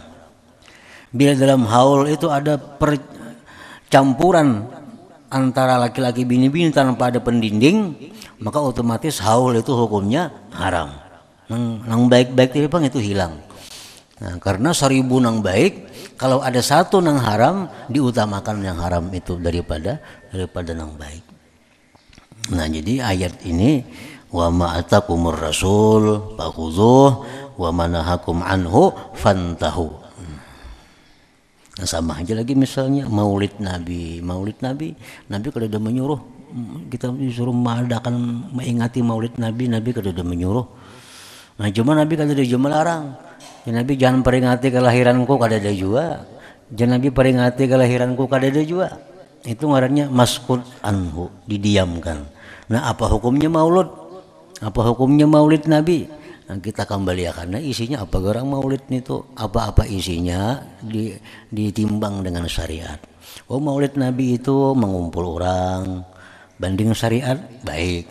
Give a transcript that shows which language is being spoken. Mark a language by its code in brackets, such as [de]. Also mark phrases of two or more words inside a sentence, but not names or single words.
[id] Bila dalam haul itu ada campuran antara laki-laki bini-bini tanpa ada pendinding, maka otomatis haul itu hukumnya haram. [bjn] Nang baik-baik itu hilang. Nah, karena 1000 nang baik, kalau ada 1 nang haram, diutamakan yang haram itu daripada nang baik. [ar] Nah, jadi ayat ini وما آتاكم الرسول فخذوه وما نهاكم عنه فانتهوا. [id] Nah, sama aja lagi misalnya Maulid Nabi kalau udah menyuruh kita disuruh mengadakan mengingati Maulid Nabi kalau udah menyuruh. Nah, cuma Nabi kalau udah melarang. [bjn] Ya Nabi jangan peringati kelahiranku kada ada jua. Jangan Nabi peringati kelahiranku kada ada jua. Itu ngarannya [ar] مسكوت عنه, [id] didiamkan. Nah, apa hukumnya maulud? Apa hukumnya Maulid Nabi? Nah, kita kembali karena isinya apa gerang Maulid itu? Apa-apa isinya ditimbang dengan syariat. Oh, Maulid Nabi itu mengumpul orang, banding syariat baik.